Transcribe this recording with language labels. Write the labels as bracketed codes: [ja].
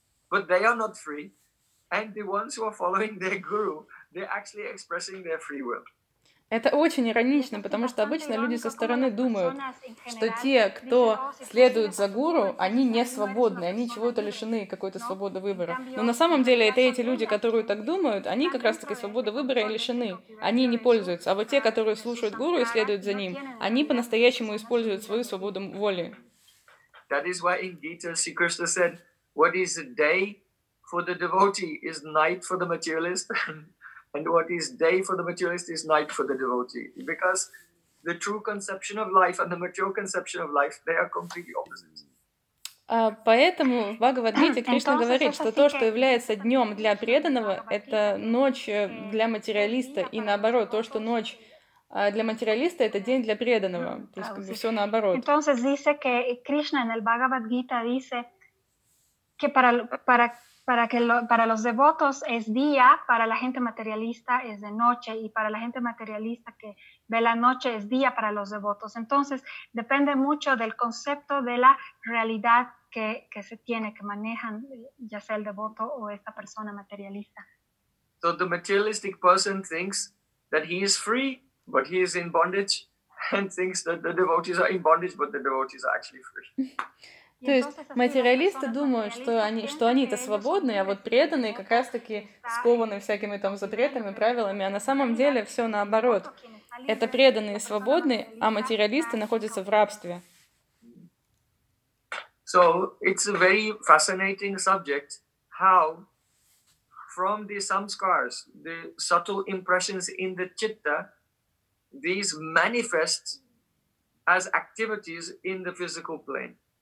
[en] But they are not free, and the ones who are following their guru, they're actually expressing their free will. [ru] Это очень иронично, потому что обычно люди со стороны думают, что те, кто следует за гуру, они не свободны, они чего-то лишены какой-то свободы выбора. Но на самом деле это эти люди, которые так думают, они как раз таки свободы выбора и лишены, они не пользуются. А вот те, которые слушают гуру и следуют за ним, они по-настоящему используют свою свободу воли. [en] That is why in Gita, Sri Krishna said, what is day for the devotee is night for the materialist, and what is day for the materialist is night for the devotee. Because the true conception of life and the material conception of life, they are completely opposite. [ru] Поэтому в Бхагавад-гите Кришна говорит, что то, что является днем для преданного, это ночь для материалиста, и наоборот, то, что ночь для материалиста, это день для преданного. То есть как бы все наоборот. [es] Entonces dice que Krishna en el Bhagavad-gita dice que para los devotos es día, para la gente materialista es de noche, y para la gente materialista que ve la noche es día para los devotos. Entonces, depende mucho del concepto de la realidad que se tiene, que manejan, ya sea el devoto o esta persona materialista. [en] So the materialistic person thinks that he is free, but he is in bondage, and thinks that the devotees are in bondage, but the devotees are actually free. [ru] То есть материалисты думают, что они-то свободны, а вот преданные как раз-таки скованы всякими там запретами, правилами, а на самом деле все наоборот. Это преданные свободны, а материалисты находятся в рабстве. [en] So it's a very fascinating subject, how from the samskars, the subtle impressions in the chitta, these manifest as activities in the physical plane.